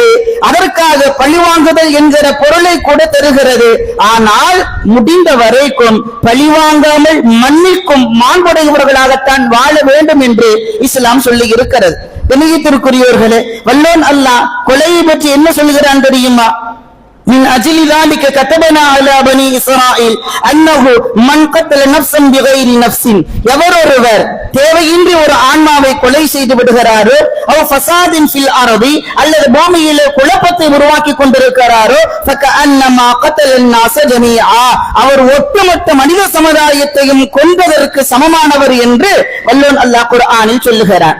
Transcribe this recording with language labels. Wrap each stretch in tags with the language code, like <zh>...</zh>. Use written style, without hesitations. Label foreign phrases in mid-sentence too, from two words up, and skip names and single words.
<ta>அதற்காக பழிவாங்குதல் என்கிற பொருளை கூட தருகிறது. ஆனால் முடிந்த வரைக்கும் பழிவாங்காமல் மன்னிக்கும் மாண்புடையவர்களாகத்தான் வாழ வேண்டும் என்று இஸ்லாம் சொல்லி இருக்கிறது. கண்ணியத்திற்குரியவர்களே, வல்லோன் அல்லாஹ் கொலையை பற்றி என்ன சொல்கிறான் தெரியுமா?</ta> <ar>من أجل ذلك كتبنا على بني إسرائيل أنه من قتل نفسا بغير نفس</ar> <ta>எவரொருவர் தேவையின்றி ஒரு ஆன்மாவை கொலை செய்து விடுகிறாரோ,</ta> <ar>أو فسادٍ في الأرض</ar> <ta>அல்லது பூமியிலே குழப்பத்தை உருவாக்கி கொண்டிருக்கிறாரோ,</ta> <ar>فكأنما قتل الناس جميعا</ar> <ta>அவர் ஒட்டுமொத்த மனித சமுதாயத்தையும் கொன்றதற்கு சமமானவர் என்று வல்லோன் அல்லாஹ் குர்ஆனில் சொல்லுகிறார்.</ta>